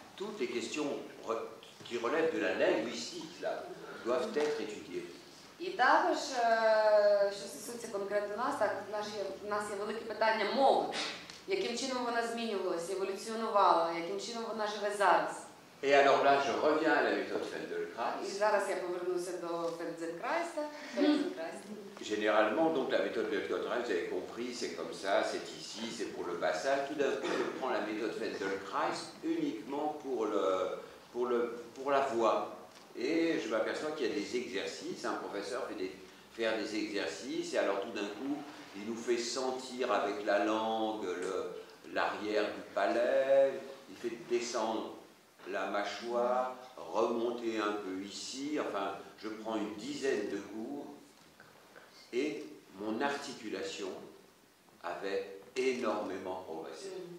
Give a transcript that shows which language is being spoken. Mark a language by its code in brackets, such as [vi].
[fr] Toutes les questions qui relèvent de la linguistique, là, doivent être étudiées. [uk] І також, що стосується конкретно нас, так, в нас є велике питання мови. Яким чином вона змінювалася, еволюціонувала, яким чином вона живе зараз. [fr] Et alors là, je reviens à la méthode Feldenkrais. [uk] І зараз я повернуся до Фельденкрайста. [fr] Généralement, donc la méthode Feldenkrais, vous avez compris, c'est comme ça, c'est ici, c'est pour le bassin. Tout d'un coup, je prends la méthode Feldenkrais uniquement pour la voix. Et je m'aperçois qu'il y a des exercices, un professeur fait faire des exercices, et alors tout d'un coup, il nous fait sentir avec la langue l'arrière du palais, il fait descendre la mâchoire, remonter un peu ici, enfin, je prends une dizaine de cours, et mon articulation avait énormément progressé.